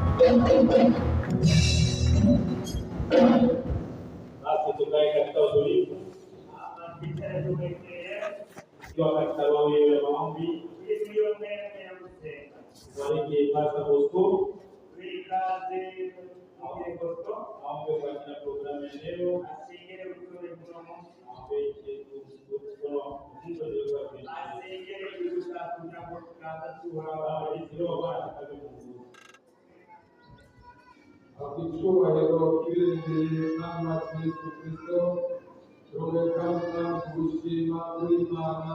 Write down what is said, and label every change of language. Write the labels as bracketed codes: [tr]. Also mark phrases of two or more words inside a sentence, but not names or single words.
[sw] Basi tukae katika utulivu ikiwa katika roho hiyo ya maombi. Tubariki Pastor Bosco. Aombe kwa ajili ya programu ya leo. [rw] Icyubahiro kibereye Mwami wacu Yesu Kristo, turongera kugushima kuri Imana.